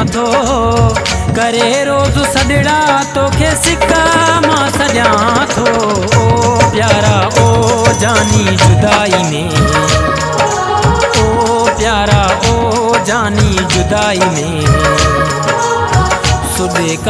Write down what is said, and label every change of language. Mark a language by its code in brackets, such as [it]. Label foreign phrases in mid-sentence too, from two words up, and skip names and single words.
[sd] थो करे रोज़ सॾड़ा तोखे सिका मां सॼा थो ओ प्यारा ओ जानी जुदाई में ओ प्यारा ओ जानी जुदाई में [hi] सुबह का